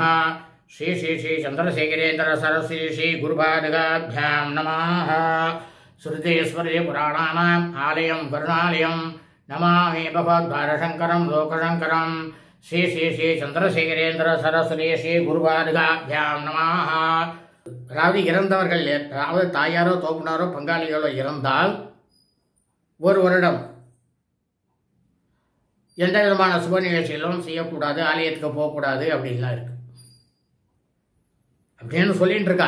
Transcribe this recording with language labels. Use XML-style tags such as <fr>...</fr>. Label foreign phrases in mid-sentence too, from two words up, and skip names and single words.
<sa>श्री श्री श्री चन्द्रशेखरेन्द्र सरस्वती श्री गुरुपादुकाभ्यां नमः। श्रुतिस्मृति पुराणानाम् आलयं करुणालयं नमामि भगवद्भारशङ्करं लोकशङ्करं। श्री श्री श्री चन्द्रशेखरेन्द्र सरस्वती श्री गुरुपादुकाभ्यां नमः।</sa> <ta>அதாவது இறந்தவர்கள், அதாவது தாயாரோ தோப்புனாரோ பங்காளிகளோ இறந்தால் ஒரு வருடம் எந்த விதமான சுப நிகழ்ச்சிகளும் செய்யக்கூடாது, ஆலயத்துக்கு போகக்கூடாது அப்படின்லாம் இருக்கு அப்படின்னு சொல்லிட்டு இருக்கா.</ta>